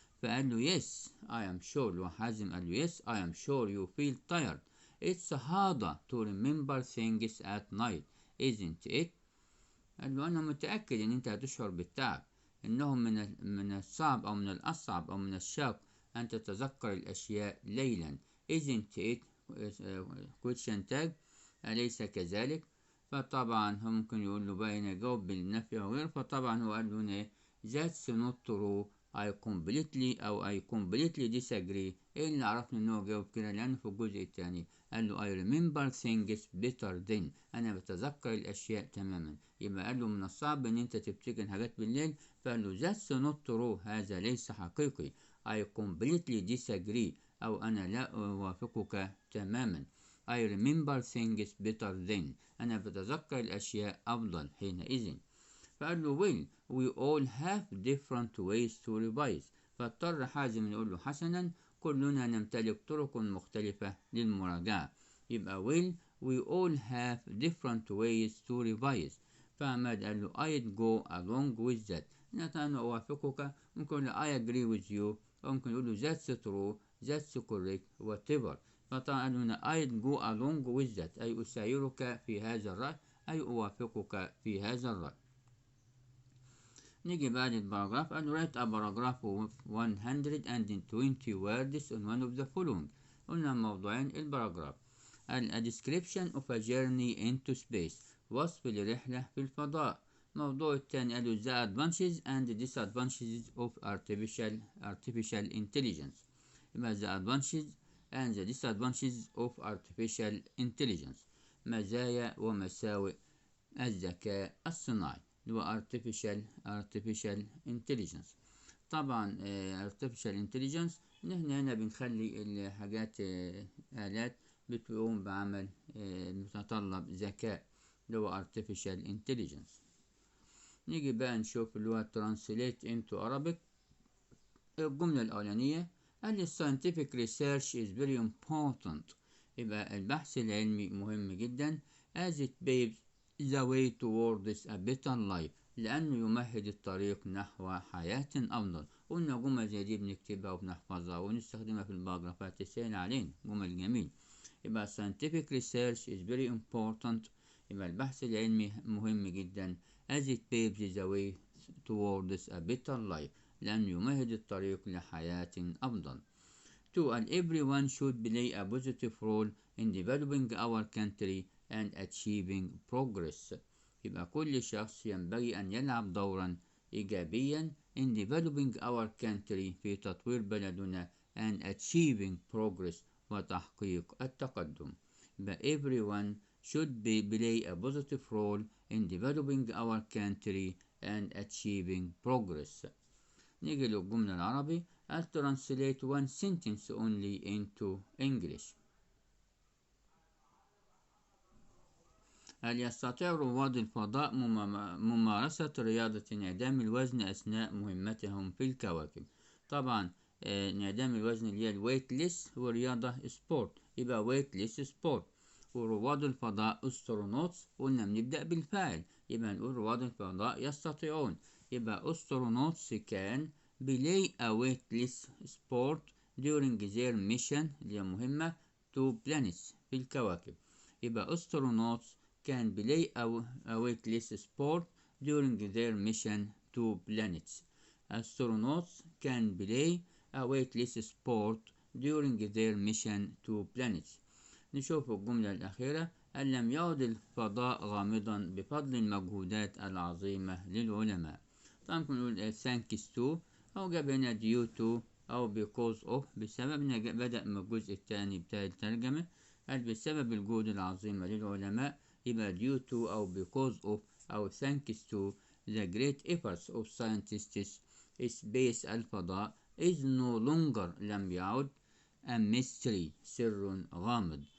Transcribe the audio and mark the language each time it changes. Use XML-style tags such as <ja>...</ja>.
<ar>فقال له</ar> <en>yes I am sure.</en> <ar>وحازم قال له</ar> <en>yes I am sure you feel tired. It's harder to remember things at night isn't it؟</en> <ar>قال له أنا متأكد إن أنت هتشعر بالتعب، إنه من الصعب أو من الأصعب أو من الشاق أن تتذكر الأشياء ليلا.</ar> <en>isn't it question tag،</en> <ar>أليس كذلك؟ فطبعا هم ممكن يقول له بقى هنا يجاوب بالنفي أو غير. فطبعا هو قال له هنا</ar> <en>that's not true I completely disagree.</en> <ar>ايه اللي عرفني ان هو جاوب كده؟ لانه في الجزء الثاني قال له</ar> <en>I remember things better than،</en> <ar>انا بتذكر الاشياء تماما. يبقى قال له من الصعب ان انت تفتكر حاجات بالليل. فقال له</ar> <en>that's not true،</en> <ar>هذا ليس حقيقي.</ar> <en>I completely disagree،</en> <ar>او انا لا اوافقك تماما.</ar> <en>I remember things better than،</en> <ar>انا بتذكر الاشياء افضل حينئذ. فقال له</ar> <en>well we all have different ways to revise.</en> <ar>فاضطر حازم يقول له حسنا كلنا نمتلك طرق مختلفة للمراجعة. يبقى</ar> <en>well we all have different ways to revise.</en> <ar>فعماد قال له</ar> <en>I'd go along with that،</en> <ar>أنا أوافقك. ممكن يقول له</ar> <en>I agree with you،</en> <ar>أو ممكن يقول له</ar> <en>that's true that's correct whatever.</en> <ar>فطبعا قال له</ar> <en>I'd go along with that،</en> <ar>أي أسايرك في هذا الرأي، أي أوافقك في هذا الرأي. نيجي بعد الباراجراف. قال</ar> <en>write a paragraph of 120 words on one of the following.</en> <ar>قلنا موضوعين الباراجراف. قال</ar> <en>a description of a journey into space،</en> <ar>وصف لرحلة في الفضاء. الموضوع الثاني قالوا</ar> <en>the advantages and disadvantages of artificial intelligence.</en> <ar>يبقى</ar> <en>the advantages and the disadvantages of artificial intelligence.</en> <ar>مزايا ومساوئ الذكاء الصناعي اللي هو artificial intelligence. طبعا artificial intelligence نحن هنا بنخلي الحاجات آلات بتقوم بعمل متطلب ذكاء اللي هو artificial intelligence. نيجي بقى نشوف اللي هو</ar> <en>translate into Arabic.</en> <ar>الجملة الأولانية قال</ar> <en>scientific research is very important.</en> <ar>يبقى البحث العلمي مهم جدا</ar> <en>as it paves the way towards a better life</en> <ar>لأنه يمهد الطريق نحو حياة أفضل. قلنا جمل زي دي بنكتبها وبنحفظها ونستخدمها في الباراجرافات تسهل علينا، جمل جميل. يبقى</ar> <en>scientific research is very important.</en> <ar>يبقى البحث العلمي مهم جدا</ar> <en>as it paves the way towards a better life</en> <ar>لأنه يمهد الطريق لحياة أفضل. 2.</ar> <en>And everyone should play a positive role in developing our country and achieving progress.</en> <ar>يبقى كل شخص ينبغي أن يلعب دورا إيجابيا</ar> <en>in developing our country</en> <ar>في تطوير بلدنا</ar> <en>and achieving progress</en> <ar>وتحقيق التقدم. يبقى</ar> <en>everyone should play a positive role in developing our country and achieving progress.</en> <ar>نيجي للجملة العربي.</ar> <en>I'll translate one sentence only into English.</en> <ar>هل يستطيع رواد الفضاء ممارسة رياضة انعدام الوزن أثناء مهمتهم في الكواكب؟ طبعا انعدام الوزن اللي هي الويتلس هو رياضة سبورت، يبقى ويتلس سبورت. ورواد الفضاء استرونوتس قلنا بنبدأ بالفاعل، يبقى نقول رواد الفضاء يستطيعون. يبقى</ar> <en>astronauts كان play a weightless sport during their mission</en> <ar>اللي هي مهمة</ar> <en>to planets</en> <ar>في الكواكب. يبقى</ar> <en>astronauts can play a weightless sport during their mission to planets. Astronauts can play a weightless sport during their mission to planets.</en> <ar>نشوف الجملة الأخيرة. أن لم يعد الفضاء غامضا بفضل المجهودات العظيمة للعلماء. طبعا نقول</ar> <en>thanks to</en> <ar>أو جاب هنا</ar> <en>due to</en> <ar>أو</ar> <en>because of</en> <ar>بسبب بدأ من الجزء الثاني بتاع الترجمة. قال بسبب الجهود العظيمة للعلماء، يبقى</ar> <en>due to أو because of أو thanks to the great efforts of scientists space</en> <ar>الفضاء</ar> <en>is no longer</en> <ar>لم يعد</ar> <en>a mystery</en> <ar>سر غامض.</ar>